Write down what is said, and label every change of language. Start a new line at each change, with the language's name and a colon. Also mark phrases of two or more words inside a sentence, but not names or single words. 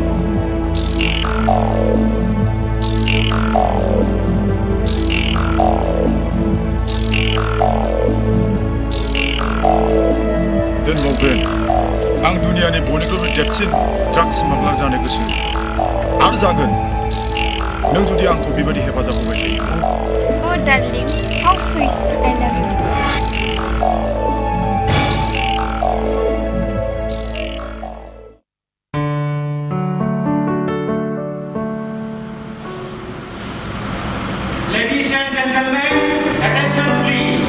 Bodo: दोनबावगोन आं दुनियानि बयनिख्रुइबो देरसिन
English: drugs smuggler
Bodo: जानो गोसो आरो जागोन नों जुदि आंखौ बेबायदि हेफाजाब होबाय थायो
English: Oh darling, how sweet, I love you. Ladies and gentlemen, attention please.